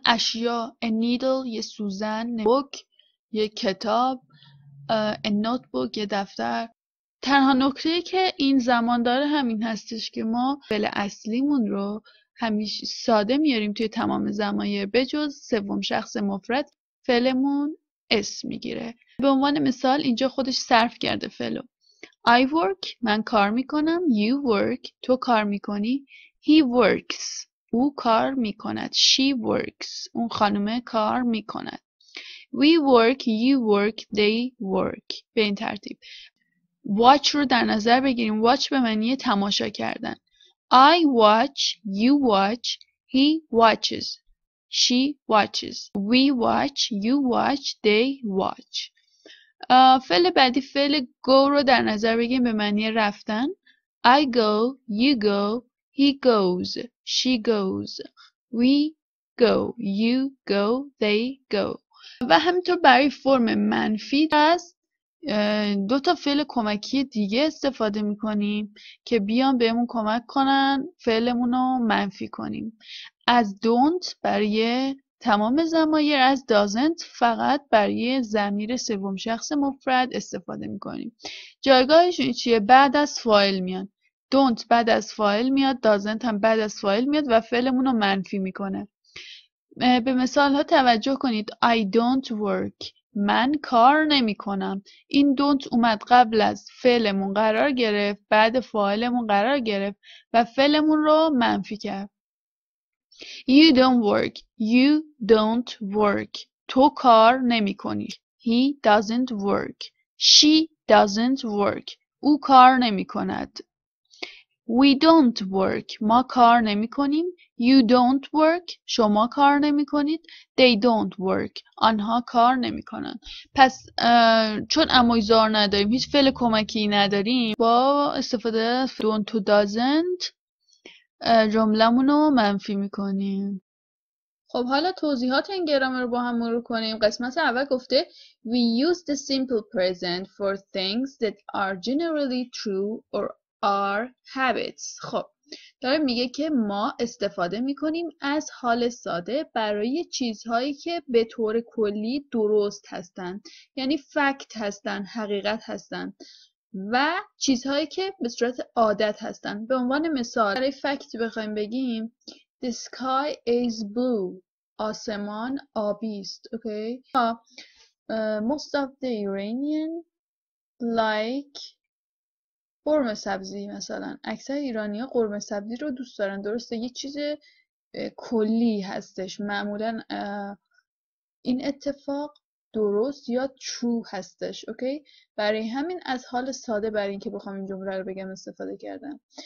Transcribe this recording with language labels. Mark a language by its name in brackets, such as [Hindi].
[Persian] اشیا a needle یه سوزن، book یه کتاب، a notebook یه دفتر. تنها نکته‌ای که این زمان داره همین هستش که ما فعل اصلیمون رو همیشه ساده میاریم توی تمام ضمایر، به جز سوم شخص مفرد فعلمون اسم میگیره. به عنوان مثال اینجا خودش صرف کرده فعلو. [English] I work [Persian] من کار میکنم، [English] you work [Persian] تو کار میکنی، [English] he works [Persian] او کار میکند، [English] she works [Persian] اون خانومه کار میکند، [English] we work you work they work. [Persian] به این ترتیب. watch رو در نظر بگیریم. watch به معنی تماشا کردن. [English] I watch you watch he watches she watches we watch you watch they watch. [Persian] فعل بعدی فعل go رو در نظر بگیریم به معنی رفتن. [English] I go you go he goes she goes we go you go they go. [Persian] و همینطور برای فرم منفی از دو تا فعل کمکی دیگه استفاده میکنیم که بیان بهمون کمک کنن فعلمون رو منفی کنیم. از don't برای تمام ضمایر، از doesn't فقط برای ضمیر سوم شخص مفرد استفاده میکنیم. جایگاهشون چیه؟ بعد از فاعل میاد. don't بعد از فاعل میاد، doesn't هم بعد از فاعل میاد و فعلمون رو منفی میکنه. به مثال ها توجه کنید. [English] I don't work [Persian] من کار نمی کنم. این don't اومد قبل از فعلمون قرار گرفت، بعد فاعلمون قرار گرفت و فعلمون رو منفی کرد. [English] You don't work you don't work [Persian] تو کار نمی کنی. [English] He doesn't work she doesn't work [Persian] او کار نمی کند. [English] We don't work [Persian] ما کار نمی کنیم. [English] You don't work [Persian] شما کار نمی کنید. [English] They don't work [Persian] آنها کار نمی کنند. پس چون امویزار نداریم، هیچ فعل کمکی نداریم، با استفاده از don't و doesn't جملمون رو منفی می کنیم. خب حالا توضیحات این گرامر رو با هم مرور کنیم. قسمت اول گفته [English] We use the simple present for things that are generally true or are habits. [Persian] خب داره میگه که ما استفاده میکنیم از حال ساده برای چیزهایی که به طور کلی درست هستن، یعنی فکت هستن، حقیقت هستن، و چیزهایی که به صورت عادت هستن. به عنوان مثال برای فکت بخوایم بگیم [English] The sky is blue [Persian] آسمان آبی است. [English] Okay? Most of the Iranian like قرمه سبزی. [Persian] مثلا اکثر ایرانی‌ها قرمه سبزی رو دوست دارن. درسته یه چیز کلی هستش. معمولا این اتفاق درست یا true هستش. اوکی؟ برای همین از حال ساده برای اینکه بخوام این جمله رو بگم استفاده کردم.